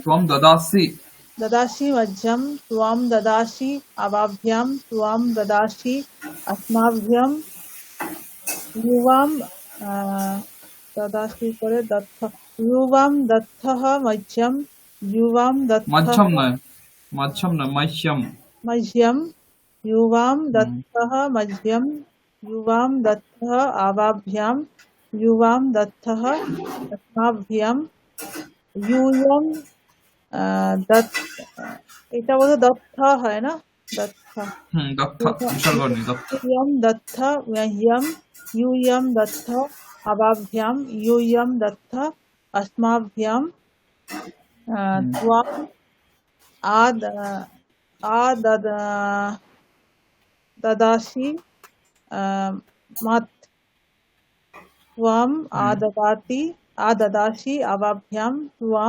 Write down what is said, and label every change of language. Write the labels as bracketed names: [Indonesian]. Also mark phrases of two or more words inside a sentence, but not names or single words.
[Sanskrit] त्वं ददासि, ददासि मह्यं त्वं ददासि आवाभ्यां त्वं ददासि अस्माभ्यां युवां ददासि করে দত্ত युवां दत्तः मह्यं युवां दत्तः [Bangla] মাঝ্যম নয়, মাঝ্যম নয়, মাইশ্যম। [Sanskrit] मह्यं युवां दत्तः मह्यं युवां दत्तः आवाभ्यां युवां दत्तः अस्माभ्यां यूयं दत्त, [Bangla] এটা বোধ দত্ত হয় না, দত্ত দত্ত, বিসর্গ নেই, দত্ত। [Sanskrit] यूयं दत्त मह्यं यूयं दत्त आवाभ्यां यूयं दत्त अस्माभ्यां त्वं ददासि मत् त्वं आददासि आवाभ्यां त्वं